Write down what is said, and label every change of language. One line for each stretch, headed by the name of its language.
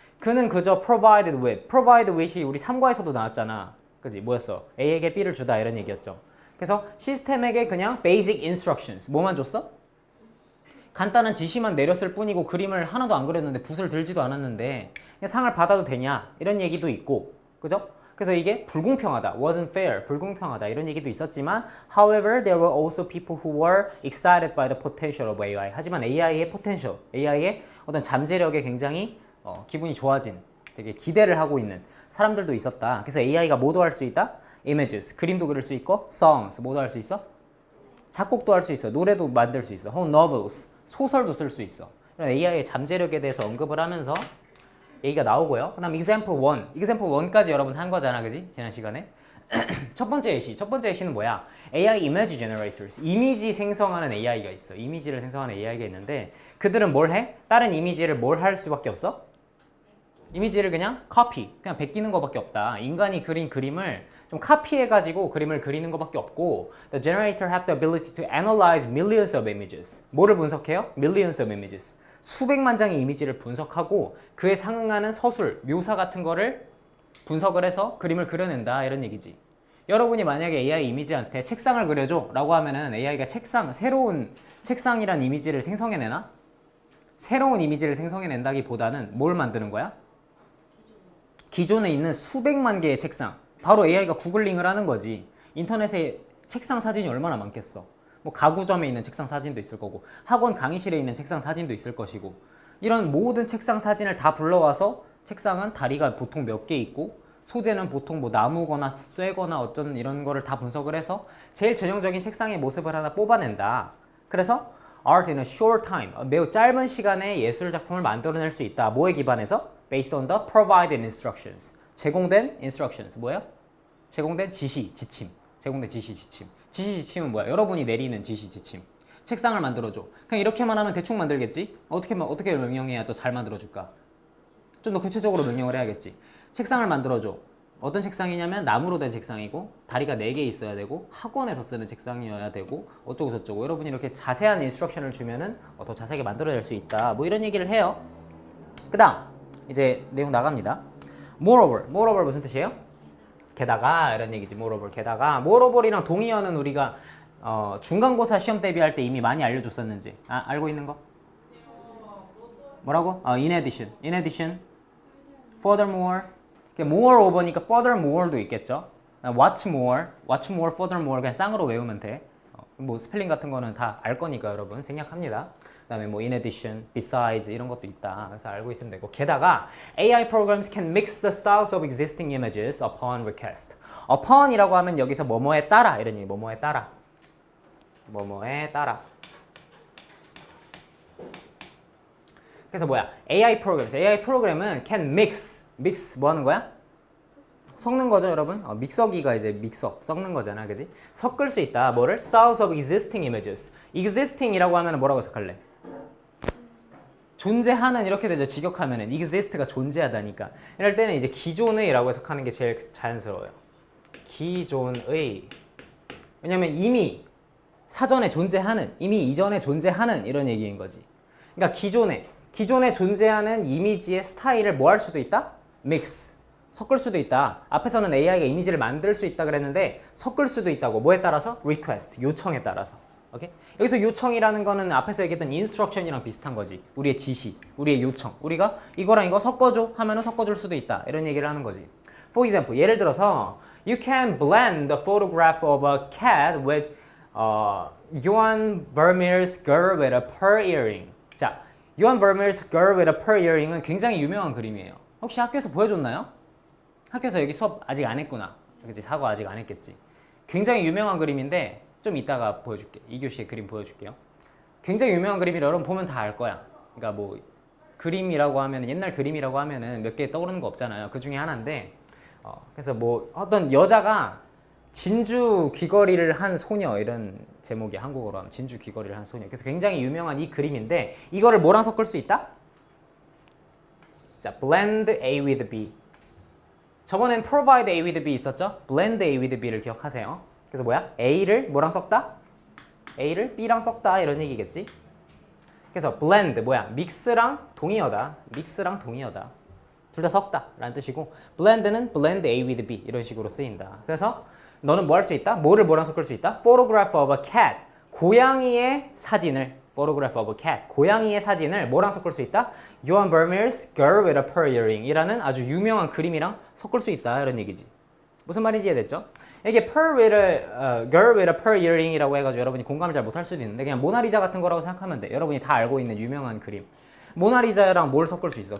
Korean: 그는 그저 provide with이 우리 3과에서도 나왔잖아. 그지? 뭐였어? A에게 B를 주다 이런 얘기였죠. 그래서 시스템에게 그냥 basic instructions 뭐만 줬어? 간단한 지시만 내렸을 뿐이고 그림을 하나도 안 그렸는데 붓을 들지도 않았는데 그냥 상을 받아도 되냐 이런 얘기도 있고 그죠? 그래서 이게 불공평하다, wasn't fair, 불공평하다 이런 얘기도 있었지만
English: however, there were also people who were excited by the potential of AI.
Korean: 하지만 AI의 potential, AI의 어떤 잠재력에 굉장히 기분이 좋아진, 되게 기대를 하고 있는 사람들도 있었다. 그래서 AI가 뭐도 할 수 있다? images, 그림도 그릴 수 있고 songs, 뭐도 할 수 있어? 작곡도 할 수 있어, 노래도 만들 수 있어, 혹은 novels, 소설도 쓸 수 있어. 이런 AI의 잠재력에 대해서 언급을 하면서 얘기가 나오고요. 그 다음 example 1. example 1까지 여러분 한 거잖아. 그지? 지난 시간에. 첫 번째 예시는 뭐야?
English: AI image generators.
Korean: 이미지 생성하는 AI가 있어. 이미지를 생성하는 AI가 있는데 그들은 뭘 해? 다른 이미지를 뭘 할 수밖에 없어? 이미지를 그냥 copy, 그냥 베끼는 거밖에 없다. 인간이 그린 그림을 좀 카피해가지고 그림을 그리는 거밖에 없고
English: The generator have the ability to analyze millions of images.
Korean: 뭐를 분석해요?
English: Millions of images.
Korean: 수백만 장의 이미지를 분석하고 그에 상응하는 서술, 묘사 같은 거를 분석을 해서 그림을 그려낸다 이런 얘기지. 여러분이 만약에 AI 이미지한테 책상을 그려줘 라고 하면은 AI가 새로운 책상이란 이미지를 생성해내나? 새로운 이미지를 생성해낸다기보다는 뭘 만드는 거야? 기존에 있는 수백만 개의 책상. 바로 AI가 구글링을 하는 거지. 인터넷에 책상 사진이 얼마나 많겠어. 뭐 가구점에 있는 책상 사진도 있을 거고 학원 강의실에 있는 책상 사진도 있을 것이고 이런 모든 책상 사진을 다 불러와서 책상은 다리가 보통 몇 개 있고 소재는 보통 뭐 나무거나 쇠거나 어쩐 이런 거를 다 분석을 해서 제일 전형적인 책상의 모습을 하나 뽑아낸다. 그래서
English: art in a short time,
Korean: 매우 짧은 시간에 예술 작품을 만들어낼 수 있다. 뭐에 기반해서?
English: Based on the provided instructions.
Korean: 제공된 instructions. 뭐예요? 제공된 지시, 지침. 제공된 지시, 지침. 지시, 지침은 뭐야? 여러분이 내리는 지시, 지침. 책상을 만들어줘. 그냥 이렇게만 하면 대충 만들겠지? 어떻게 명령해야 더 잘 만들어줄까? 좀 더 구체적으로 명령을 해야겠지. 책상을 만들어줘. 어떤 책상이냐면 나무로 된 책상이고 다리가 4개 있어야 되고 학원에서 쓰는 책상이어야 되고 어쩌고 저쩌고 여러분이 이렇게 자세한 인스트럭션을 주면은 더 자세하게 만들어낼 수 있다. 뭐 이런 얘기를 해요. 그 다음 이제 내용 나갑니다. moreover 무슨 뜻이에요? 게다가 이런 얘기지. moreover이랑 동의어는 우리가 중간고사 시험 대비할 때 이미 많이 알려줬었는지 알고 있는 거? 뭐라고?
English: in addition, furthermore.
Korean: moreover니까 furthermore도 있겠죠. what's more, furthermore 그냥 쌍으로 외우면 돼. 뭐 스펠링 같은 거는 다 알 거니까 여러분 생략합니다. 그다음에 뭐 in addition, besides 이런 것도 있다. 그래서 알고 있으면 되고 게다가
English: AI programs can mix the styles of existing images upon request.
Korean: upon이라고 하면 여기서 뭐뭐에 따라 이런 얘기. 뭐뭐에 따라. 뭐뭐에 따라. 그래서 뭐야? AI 프로그램은 can mix 뭐 하는 거야? 섞는 거죠, 여러분? 믹서기가 이제 섞는 거잖아, 그지? 섞을 수 있다. 뭐를?
English: Styles of existing images.
Korean: existing이라고 하면 뭐라고 해석할래? 존재하는 이렇게 되죠. 직역하면은 exist가 존재하다니까. 이럴 때는 이제 기존의라고 해석하는 게 제일 자연스러워요. 기존의. 왜냐면 이미 사전에 존재하는, 이미 이전에 존재하는 이런 얘기인 거지. 그러니까 기존에 존재하는 이미지의 스타일을 뭐 할 수도 있다? mix. 섞을 수도 있다. 앞에서는 AI가 이미지를 만들 수 있다 그랬는데 섞을 수도 있다고. 뭐에 따라서? request. 요청에 따라서. 오케이? 여기서 요청이라는 거는 앞에서 얘기했던 instruction이랑 비슷한 거지. 우리의 지시, 우리의 요청. 우리가 이거랑 이거 섞어줘 하면은 섞어줄 수도 있다. 이런 얘기를 하는 거지.
English: For example,
Korean: 예를 들어서
English: You can blend the photograph of a cat with Johan Vermeer's girl with a pearl earring.
Korean: 자, Johan Vermeer's girl with a pearl earring은 굉장히 유명한 그림이에요. 혹시 학교에서 보여줬나요? 학교에서 여기 수업 아직 안 했구나. 그치? 사고 아직 안 했겠지. 굉장히 유명한 그림인데 좀 이따가 보여줄게. 2교시에 그림 보여줄게요. 굉장히 유명한 그림이라 여러분 보면 다 알 거야. 그러니까 뭐 그림이라고 하면 옛날 그림이라고 하면은 몇 개 떠오르는 거 없잖아요. 그 중에 하나인데 그래서 뭐 어떤 여자가 진주 귀걸이를 한 소녀 이런 제목이 한국어로 하면 진주 귀걸이를 한 소녀. 그래서 굉장히 유명한 이 그림인데 이거를 뭐랑 섞을 수 있다?
English: 자, blend A with B.
Korean: 저번엔 provide A with B 있었죠? blend A with B를 기억하세요. 그래서 뭐야? A를 뭐랑 섞다? A를 B랑 섞다 이런 얘기겠지? 그래서 blend 뭐야? 믹스랑 동의어다. 믹스랑 동의어다. 둘 다 섞다 라는 뜻이고 blend는 blend A with B 이런 식으로 쓰인다. 그래서 너는 뭐 할 수 있다? 뭐를 뭐랑 섞을 수 있다?
English: photograph of a cat.
Korean: 고양이의 사진을
English: photograph of a cat.
Korean: 고양이의 사진을 뭐랑 섞을 수 있다? Johan Vermeer's girl with a pearl earring 이라는 아주 유명한 그림이랑 섞을 수 있다 이런 얘기지. 무슨 말인지 이해됐죠? 이게 girl with a pearl earring이라고 해가지고 여러분이 공감을 잘 못할 수도 있는데 그냥 모나리자 같은 거라고 생각하면 돼. 여러분이 다 알고 있는 유명한 그림. 모나리자랑 뭘 섞을 수 있어?